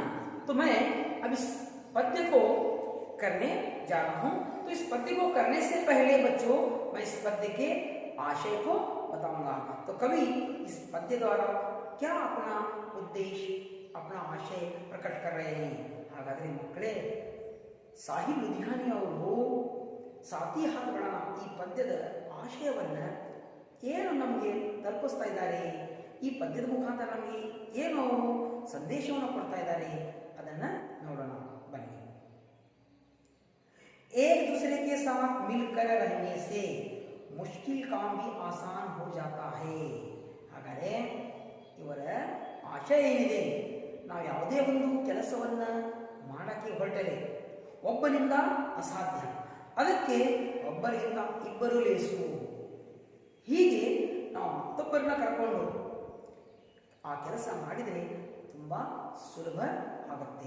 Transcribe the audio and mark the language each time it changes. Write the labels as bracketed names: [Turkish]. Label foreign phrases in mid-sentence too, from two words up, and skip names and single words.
[Hindi] तो मैं अब इस पद्य को करने जा रहा हूँ। तो इस पद्य को करने से पहले बच्चों मैं इस पद्य के आशय को बताऊंगा। तो कवि इस पद्य द्वारा क्या अपना उद्देश्य, अपना आशय प्रकट कर रहे हैं, [Kannada] ಹಾಗಾದರೆ ಮಕ್ಕಳೇ, ಸಾಹಿರ್ ಲುಧಿಯಾನಿ ಅವರು ಸಾತಿ ಹಾಡುಗಳ ಈ ಪದ್ಯದ ಆಶಯವನ್ನು ಏನು ನಮಗೆ ತಲುಪಿಸ್ತಾ ಇದ್ದಾರೆ, ಈ ಪದ್ಯದ ಮುಖಾಂತರ ನಮಗೆ ಏನು ಅವರು ಸಂದೇಶವನ್ನು ಕೊಡ್ತಾ ಇದ್ದಾರೆ ಅದನ್ನು ನೋಡೋಣ ಬನ್ನಿ. [Hindi] एक दूसरे के साथ मिलकर रहने से मुश्किल काम भी आसान हो जाता है. [Kannada] ಹಾಗಾದರೆ ಇವರ ಆಶಯ ಏನಿದೆ, ನಾವು ಯಾವುದೇ ಒಂದು ಕೆಲಸವನ್ನು ಮಾಡಕ್ಕೆ ಹೊರಟರೆ ಒಬ್ಬನಿಂದ ಅಸಾಧ್ಯ, ಅದಕ್ಕೆ ಒಬ್ಬರಿಂದ ಇಬ್ಬರು ಲೇಸು. ಹೀಗೆ ನಾವು ಮತ್ತೊಬ್ಬರನ್ನ ಕರ್ಕೊಂಡು ಆ ಕೆಲಸ ಮಾಡಿದರೆ ತುಂಬ ಸುಲಭ ಆಗುತ್ತೆ.